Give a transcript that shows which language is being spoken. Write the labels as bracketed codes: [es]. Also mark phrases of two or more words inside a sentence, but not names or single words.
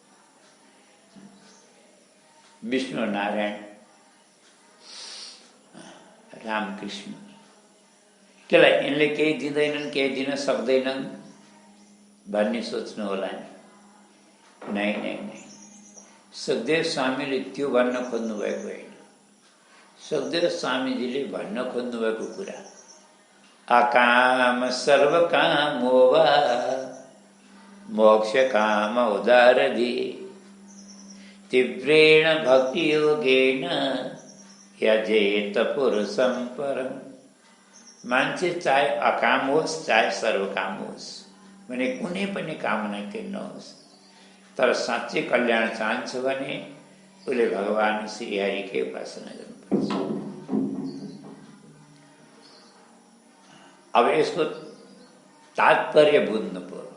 [ne] विष्णु नारायण रामकृष्ण त्यसलाई यिनले केही दिँदैनन्, केही दिन सक्दैनन् भन्ने सोच्नु होला नि। नै नै नै, सुखदेव स्वामीले त्यो भन्न खोज्नु भएको होइन। सुखदेव स्वामीजीले भन्न खोज्नु भएको कुरा [sa] अकाम सर्वकामो वा मोक्ष काम उदारधि तीव्रेण भक्ति योगेन यजेत पुरुषं परम। [ne] मान्छे चाहे अकाम होस् चाहे सर्वकाम होस् भने कुनै पनि कामना केही नहोस्, तर साँच्चै कल्याण चाहन्छ भने उसले भगवान श्री हरिकै उपासना गर्नुपर्छ। अब यसको तात्पर्य बुझ्नु पर्यो।